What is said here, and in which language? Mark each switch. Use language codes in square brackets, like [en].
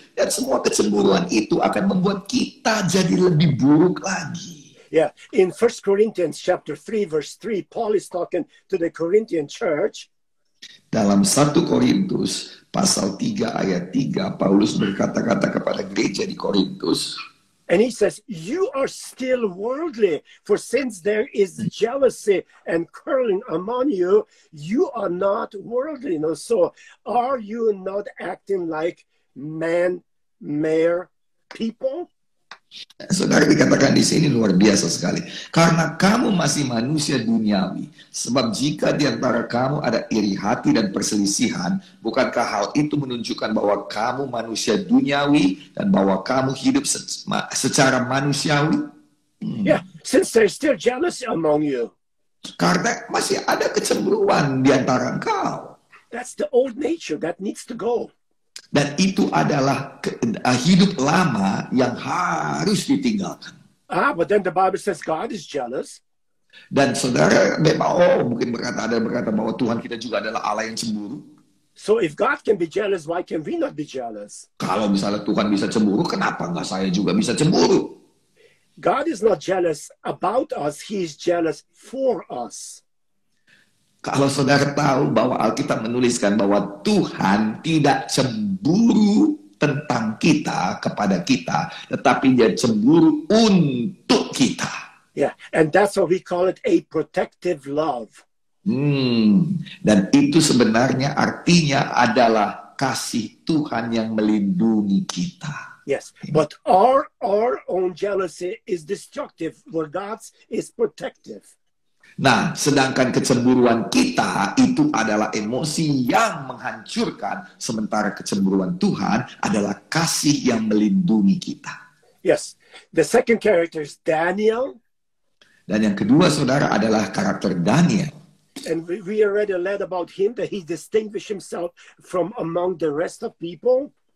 [id] Dan semua kecemburuan itu akan membuat kita jadi lebih buruk lagi. [en] Yeah, in 1 Corinthians chapter 3 verse 3, Paul is talking to the Corinthian church. [id] Dalam 1 Korintus pasal 3 ayat 3, Paulus berkata-kata kepada gereja di Korintus. [en] And he says, you are still worldly, for since there is jealousy and quarreling among you, you are not worldly. You know? So are you not acting like mere people? [id] Saudara, dikatakan di sini luar biasa sekali. Karena kamu masih manusia duniawi. Sebab jika di antara kamu ada iri hati dan perselisihan, bukankah hal itu menunjukkan bahwa kamu manusia duniawi dan bahwa kamu hidup secara manusiawi? [en] Yeah, since there's still jealousy among you. [id] Karena masih ada kecemburuan di antara engkau. [en] That's the old nature that needs to go. [id] Dan itu adalah hidup lama yang harus ditinggalkan. [en] But then the Bible says God is jealous. [id] Dan saudara memang mungkin ada berkata bahwa Tuhan kita juga adalah Allah yang cemburu. [en] So if God can be jealous, why can we not be jealous? [id] Kalau misalnya Tuhan bisa cemburu, kenapa nggak saya juga bisa cemburu? [en] God is not jealous about us, He is jealous for us. [id] Kalau saudara tahu bahwa Alkitab menuliskan bahwa Tuhan tidak cemburu tentang kita, kepada kita, tetapi Dia cemburu untuk kita. [en] Yeah, and that's what we call it, a protective love. [id] Dan itu sebenarnya artinya adalah kasih Tuhan yang melindungi kita. [en] Yes, but our own jealousy is destructive, where God's is protective. [id] Nah, sedangkan kecemburuan kita itu adalah emosi yang menghancurkan, sementara kecemburuan Tuhan adalah kasih yang melindungi kita. [en] Yes, the second character is Daniel. [id] Dan yang kedua, saudara, adalah karakter Daniel. [en] And we already read about him, that he distinguished himself from among the rest of people.